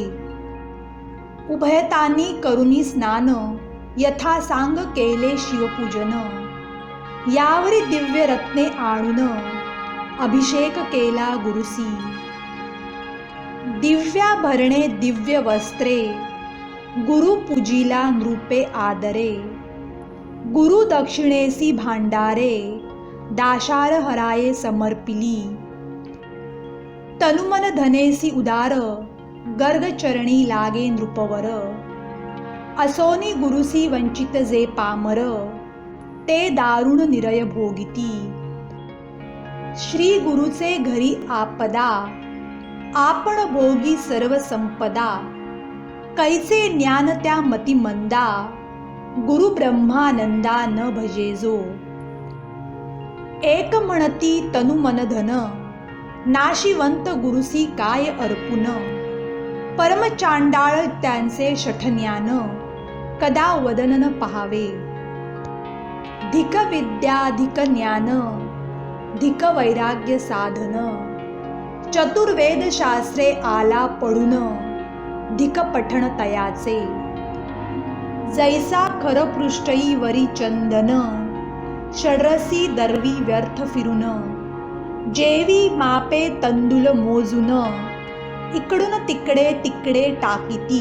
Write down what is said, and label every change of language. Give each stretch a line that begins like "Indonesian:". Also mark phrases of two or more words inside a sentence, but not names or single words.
Marathi: उभयतानी करुनी स्नान, यथा सांग केले शिवपूजन. यावरी दिव्य रत्ने आणून, अभिषेक केला गुरुसी. दिव्या भरणे दिव्य वस्त्रे, गुरु पूजिला नृपे आदरे. गुरु दक्षिणेसी भांडारे, दाशार हराये समर्पिली. तनुमन धनेसी उदार, गर्ग चरणी लागे नृपवर. असोनी गुरुसी वंचित जे पामर, ते दारुण निरय भोगिती. श्री गुरुचे घरी आपदा, आपण भोगी सर्व संपदा. कैचे ज्ञान त्या मती मंदा, गुरु ब्रह्मानंदा न भजेजो. एक म्हणती तनु मन धन, नाशिवंत गुरुसी काय अर्पुन. परम चांडाळ त्यांचे शठज्ञान, कदा वदन न पहावे. धिक विद्या धिक ज्ञान, धिक वैराग्य साधन. चतुर्वेद शास्त्रे आला पडून, धिक पठण तयाचे. जैसा खर पृष्ठई वरी चंदन, षडरसी दर्वी व्यर्थ फिरून. जेवी मापे तंदुल मोजून, इकडून तिकडे तिकडे टाकीती.